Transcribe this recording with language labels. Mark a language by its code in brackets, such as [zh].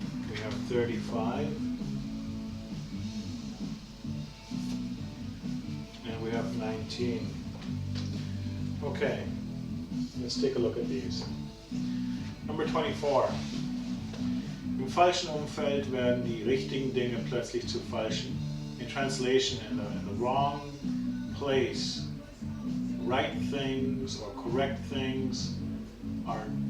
[en] We have 35, and we have 19. Okay, let's take a look at these. Number 24. [de] Im falschen Umfeld werden die richtigen Dinge plötzlich zu falschen. [en] In translation, in the wrong place, right things or correct things are